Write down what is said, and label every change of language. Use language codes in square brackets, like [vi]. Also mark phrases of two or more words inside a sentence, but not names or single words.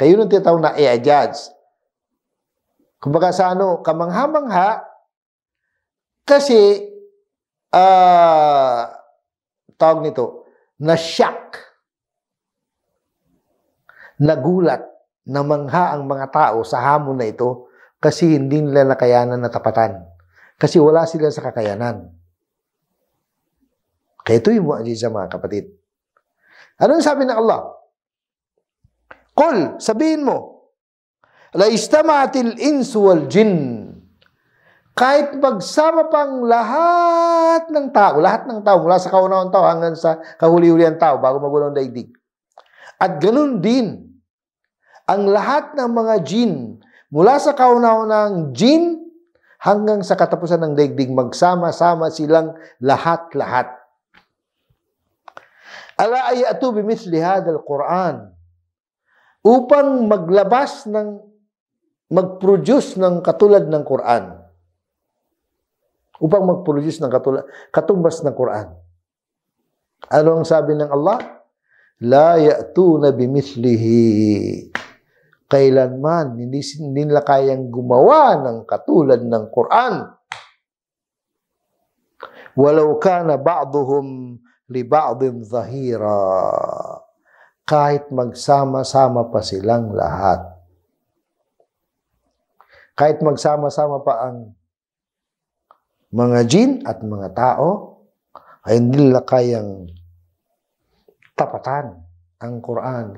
[tl] Kaya yun ang tinatawag na i'jaz. Kumbaga sa kamangha-mangha, kasi, tawag nito, na-shock, nagulat, namangha ang mga tao sa hamon na ito kasi hindi nila nakayanan na tapatan. Kasi wala sila sa kakayanan. Kaya ito yung mu'ajiza, mga kapatid. Anong sabi ng Allah? Qul, sabihin mo, [ar] لئن اجتمعت الإنس والجن. [tl] Kahit magsama pang lahat ng tao, mula sa kaunawang tao hanggang sa kahuli-hulihan tao bago magulong daigdig. At ganun din, ang lahat ng mga jinn, mula sa kaunawang jinn hanggang sa katapusan ng daigdig, magsama-sama silang lahat-lahat. [ar] على أن يأتوا بمثل هذا القرآن, [tl] upang mag-produce ng katulad ng Quran. Upang mag-produce ng katumbas ng Quran. Ano ang sabi ng Allah? [ar] لا يأتون بمثله. [tl] Kailanman, hindi nila kayang gumawa ng katulad ng Quran. [ar] ولو كان بعضهم لبعض ظهيرا. [tl] Kahit magsama-sama pa silang lahat. Kahit magsama-sama pa ang mga jinn at mga tao, ay hindi nila kayang tapatan ang Quran.